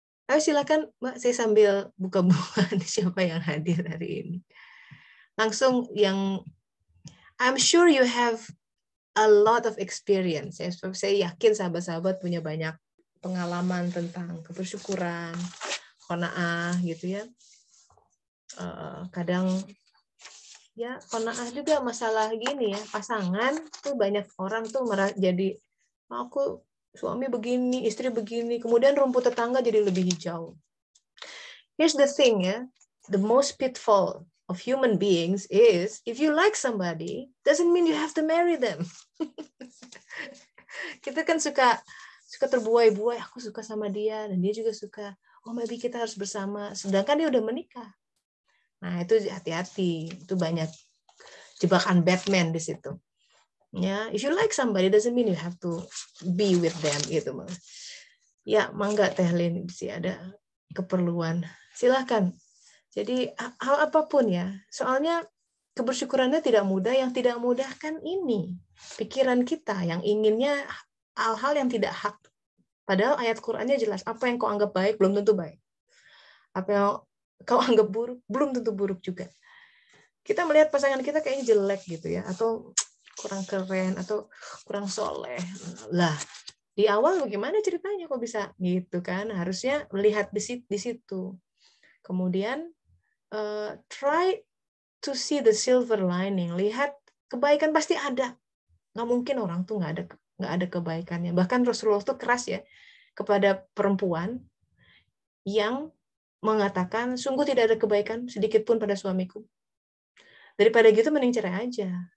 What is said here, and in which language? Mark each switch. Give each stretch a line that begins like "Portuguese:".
Indonesian: Ayo silakan Mbak, saya sambil buka-buka siapa yang hadir hari ini. Langsung yang
English: I'm sure you have a lot of experience.
Indonesian: Ya. Saya yakin sahabat-sahabat punya banyak pengalaman tentang kebersyukuran, qanaah gitu ya. Kadang ya qanaah juga masalah gini ya, pasangan tuh banyak orang tuh jadi aku suami begini, istri begini, kemudian rumput tetangga jadi lebih hijau.
English: Here's the thing ya, the most pitfall of human beings is if you like somebody doesn't mean you have to marry them.
Indonesian: Kita kan suka terbuai-buai, aku suka sama dia dan dia juga suka. Oh, maybe kita harus bersama, sedangkan dia udah menikah. Nah, itu hati-hati. Itu banyak jebakan Batman di situ.
English: Ya, if you like somebody doesn't mean you have to be with them gitu, Mas.
Indonesian: Ya, mangga Teh Lin sih ada keperluan. Silakan. Jadi hal apapun ya. Soalnya kebersyukurannya tidak mudah, yang tidak mudah kan ini pikiran kita yang inginnya hal-hal yang tidak hak. Padahal ayat Qur'annya jelas, apa yang kau anggap baik belum tentu baik. Apa yang kau anggap buruk belum tentu buruk juga. Kita melihat pasangan kita kayaknya jelek gitu ya, atau kurang keren, atau kurang soleh. Lah, di awal bagaimana ceritanya kok bisa gitu kan? Harusnya melihat di situ. Kemudian
English: try to see the silver lining.
Indonesian: Lihat kebaikan pasti ada. Nggak mungkin orang tuh nggak ada kebaikannya. Bahkan Rasulullah tuh keras ya kepada perempuan yang mengatakan sungguh tidak ada kebaikan sedikit pun pada suamiku. Daripada gitu mending cerai aja.